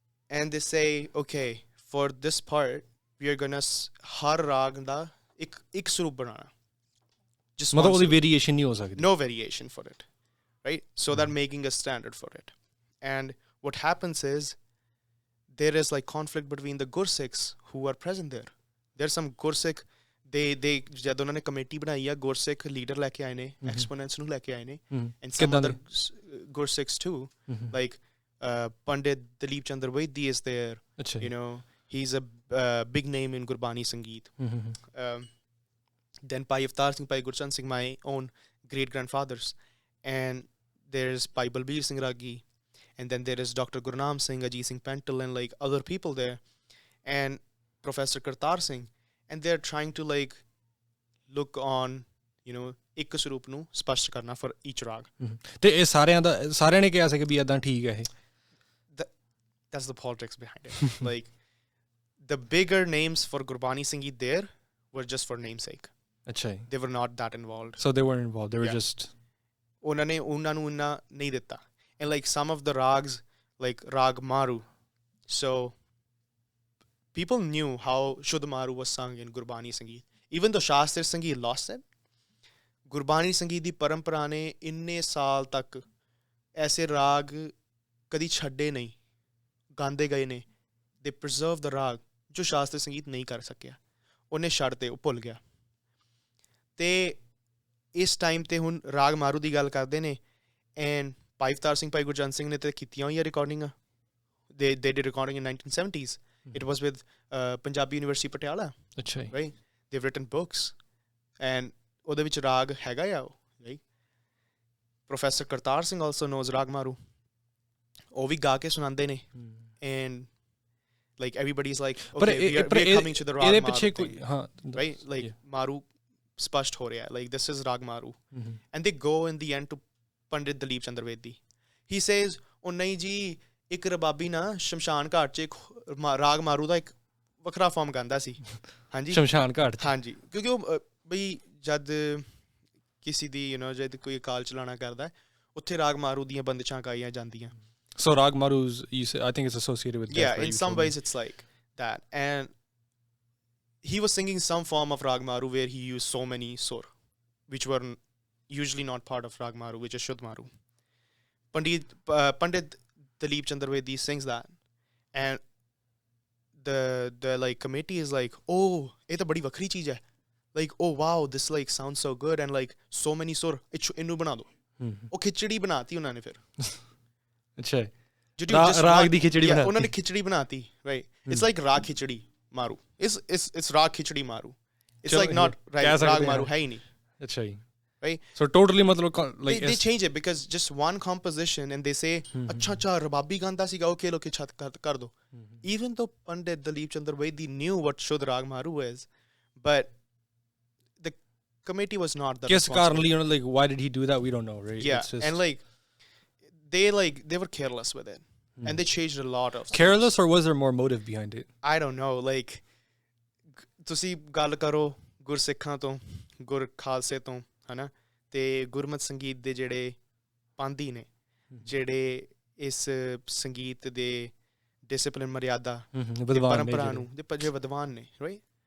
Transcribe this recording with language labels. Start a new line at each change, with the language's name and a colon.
English: And they say, okay, for this part we are gonna
Punjabi: har rag da ek swarup banana,
English: just
Punjabi: matlab odi variation nahi ho sakdi,
English: no variation for it, right? So they're making a standard for it. And what happens is there is like conflict between the Gursikhs who are present there. There's some Gursikh, they
Punjabi: ਜਦ ਉਹਨਾਂ ਨੇ committee ਬਣਾਈ ਆ ਗੁਰਸਿੱਖ leader ਲੈ ਕੇ ਆਏ ਨੇ, ਐਕਸਪੋਨੈਂਟਸ ਨੂੰ ਲੈ ਕੇ ਆਏ ਨੇ,
English: and some other Gursikhs too, like Pandit Dalip Chandra Vaidhi is there. You know, he's a big name in Gurbani Sangeet. Then Bhai Avtar Singh, Bhai Gurchan Singh, my own great grandfathers, and there's Bhai Balbir Singh Ragi, and then there is Dr. Gurnam Singh, Ajit Singh Pental, and like other people there, and Professor Kartar Singh. And they're trying to like look on, you know,
Punjabi: ਇੱਕ ਸਰੂਪ ਨੂੰ ਸਪਸ਼ਟ ਕਰਨਾ
English: for each rag.
Punjabi: ਤੇ ਇਹ ਸਾਰਿਆਂ ਨੇ ਕਿਹਾ ਸੀ ਕਿ ਵੀ ਇਦਾਂ ਠੀਕ ਹੈ ਇਹ.
English: That's the politics behind it. Like the bigger names for Gurbani Sangeet there were just for namesake.
Punjabi: ਅੱਛਾ.
English: They were not that involved. So they weren't involved. They were just
Punjabi: ਉਹਨਾਂ ਨੂੰ ਉਹਨਾਂ ਨਹੀਂ ਦਿੱਤਾ.
English: And like some of the rags, like Rag Maru, so people knew how Shuddh Maru was sung in Gurbani Sangeet. Even though Shastri Sangeet lost it,
Punjabi: Gurbani Sangeet ਦੀ ਪਰੰਪਰਾ ਨੇ ਇੰਨੇ ਸਾਲ ਤੱਕ ਐਸੇ ਰਾਗ ਕਦੀ ਛੱਡੇ ਨਹੀਂ, ਗਾਉਂਦੇ ਗਏ ਨੇ.
English: they preserve the
Punjabi: ਰਾਗ ਜੋ ਸ਼ਾਸਤਰੀ ਸੰਗੀਤ ਨਹੀਂ ਕਰ ਸਕਿਆ, ਉਹਨੇ ਛੱਡ ਤੇ, ਉਹ ਭੁੱਲ ਗਿਆ। ਤੇ ਇਸ ਟਾਈਮ ਤੇ ਹੁਣ ਰਾਗ ਮਾਰੂ ਦੀ ਗੱਲ ਕਰਦੇ ਨੇ, ਐਂਡ ਭਾਈ ਅਵਤਾਰ ਸਿੰਘ, ਭਾਈ ਗੁਰਜੰਟ ਸਿੰਘ ਨੇ ਤੇ ਕੀਤੀਆਂ ਹੋਈਆਂ ਰਿਕਾਰਡਿੰਗਾਂ।
English: they did recording in 1970s. It was with Punjabi University Patiala.
Punjabi: ਅੱਛਾ ਜੀ,
English: right? They've written books, and
Punjabi: ਉਹਦੇ ਵਿੱਚ ਰਾਗ ਹੈਗਾ ਆ ਉਹ,
English: right? Professor Kartar Singh also knows raag Maru,
Punjabi: ਉਹ ਵੀ ਗਾ ਕੇ ਸੁਣਾਉਂਦੇ ਨੇ,
English: and like everybody's like, okay, we are coming to the raag Maru thing, right? Like
Punjabi: ਮਾਰੂ ਸਪਸ਼ਟ ਹੋ ਰਿਹਾ,
English: like this is raag Maru, and they go in the end to Pandit Dalip Chandra Bedi.
Punjabi: He says, ਉਹ ਨਹੀਂ ਜੀ, ਇੱਕ ਰਬਾਬੀ ਨਾ ਸ਼ਮਸ਼ਾਨ ਘਾਟ 'ਚ ਇੱਕ ਰਾਗ ਮਾਰੂ ਦਾ ਇੱਕ ਵੱਖਰਾ ਫਾਰਮ ਗਾਉਂਦਾ ਸੀ। ਹਾਂਜੀ, ਸ਼ਮਸ਼ਾਨ ਘਾਟ, ਹਾਂਜੀ, ਕਿਉਂਕਿ ਉਹ ਬਈ ਜਦ ਕਿਸੇ ਦੀ ਜਦ ਕੋਈ ਅਕਾਲ ਚਲਾਣਾ ਕਰਦਾ, ਉੱਥੇ ਰਾਗ ਮਾਰੂ ਦੀਆਂ ਬੰਦਿਸ਼ਾਂ ਗਾਈਆਂ ਜਾਂਦੀਆਂ।
English: So Rag Maru's, I think it's associated with death. Yeah, in some ways it's like that. And he was singing some form of Rag Maru where he used so many sur, which were usually not part of Rag Maru, which is Shuddh Maru. Pandit Dalip Chandra Bedi sings that, and the like committee is like, oh,
Punjabi: ਇਹ ਤਾਂ ਬੜੀ ਵੱਖਰੀ ਚੀਜ਼ ਹੈ,
English: like, oh wow, this like sounds so good, and like so many sur,
Punjabi: ਇਹਨੂੰ ਬਣਾ ਦੋ। ਉਹ ਖਿਚੜੀ ਬਣਾਤੀ ਉਹਨਾਂ ਨੇ ਫਿਰ। ਅੱਛਾ, ਰਾਗ ਦੀ ਖਿਚੜੀ ਬਣਾਤੀ ਉਹਨਾਂ ਨੇ, ਖਿਚੜੀ ਬਣਾਤੀ, right?
English: It's like
Punjabi: ਰਾਗ ਖਿਚੜੀ ਮਾਰੂ, it's ਰਾਗ ਖਿਚੜੀ ਮਾਰੂ,
English: it's like not right,
Punjabi: ਰਾਗ ਮਾਰੂ ਹੈ ਹੀ ਨਹੀਂ। ਅੱਛਾ ਜੀ,
English: right? So totally matlab like they change it because just one composition, and they say,
Punjabi: अच्छा रबाबी गांदा सीगा,
English: okay,
Punjabi: लोके छत कर दो।
English: Even though Pandit Dalip Chandra Bedi knew what Shuddh Rag Maru is, but the committee was not that responsible. Yes, like why did he do that, we don't know, right? Yeah, and like they were careless with it, and they changed a lot of careless things. Or was there more motive behind it? I don't know, like
Punjabi: ਤੁਸੀਂ ਗੱਲ ਕਰੋ ਗੁਰਸਿੱਖਾਂ ਤੋਂ, ਗੁਰ ਖਾਲਸੇ ਤੋਂ, ਹਨਾ, ਤੇ ਗੁਰਮਤ ਸੰਗੀਤ ਦੇ ਜਿਹੜੇ ਪਾਂਧੀ ਨੇ, ਜਿਹੜੇ ਇਸ ਸੰਗੀਤ ਦੇ ਡਿਸਪਲਿਨ, ਮਰਿਆਦਾ, ਪਰੰਪਰਾ ਨੂੰ ਜੇ ਵਿਦਵਾਨ ਨੇ, ਰਾਈਟ,